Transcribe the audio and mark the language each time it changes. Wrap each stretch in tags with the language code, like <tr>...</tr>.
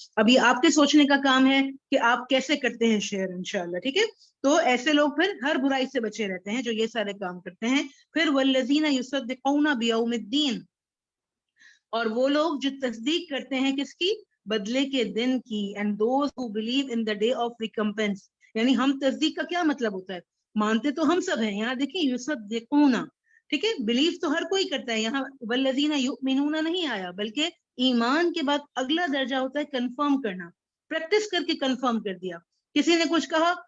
<ur>ابھی آپ کے سوچنے کا کام ہے کہ آپ کیسے کرتے ہیں شیئر انشاءاللہ، ٹھیک ہے. تو ایسے لوگ پھر ہر برائی سے بچے رہتے ہیں جو یہ سارے کام کرتے ہیں. پھر</ur> <ar>والذین یصدقون بیوم الدین،</ar> <ur>اور وہ لوگ جو تصدیق کرتے ہیں کس کی؟ بدلے کے دن کی.</ur> <en>and those who believe in the day of recompense.</en> <ur>یعنی ہم تصدیق کا کیا مطلب ہوتا ہے؟ مانتے تو ہم سب ہیں، یہاں دیکھیں یصدقون، ٹھیک ہے، بلیف تو ہر کوئی کرتا ہے، یہاں</ur> <ar>والذین یؤمنون</ar> <ur>نہیں آیا، بلکہ ایمان کے بعد اگلا درجہ ہوتا ہے کنفرم کرنا، پریکٹس کر کے کنفرم کر دیا. کسی نے کچھ کہا</ur>